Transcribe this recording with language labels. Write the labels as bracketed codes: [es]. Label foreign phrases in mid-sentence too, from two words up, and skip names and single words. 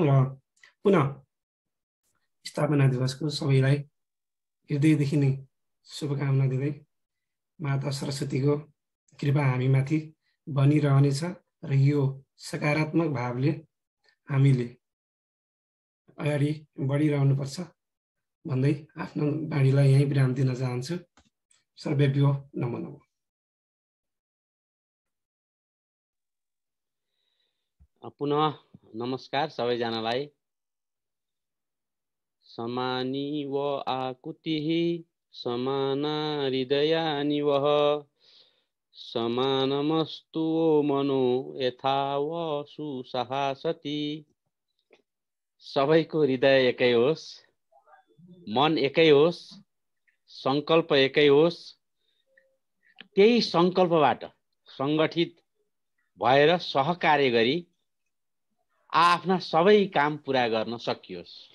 [ne] र पुनः स्थापना दिवसको सबैलाई हृदयदेखि नै शुभकामना दिँदै माता सरस्वतीको कृपा हामीमाथि बनिरहनेछ र यो सकारात्मक भावले हामीले अगाडि बढिरहनुपर्छ भन्दै आफ्नो बाणीलाई यहीँ विराम दिन चाहन्छु। [sa] सर्वेभ्यो नमो नमः। [ne] पुनः नमस्कार सबैजनालाई। [sa] समानी व आकुतिः समाना हृदयानि वः समानमस्तु मनो यथा व सुसहासति। [ne] सबैको हृदय एकै होस्, मन एकै होस्, सङ्कल्प एकै होस्। त्यही सङ्कल्पबाट सङ्गठित भएर सहकार्य गरी आफ्ना सबै काम पुरा गर्न सकियोस्।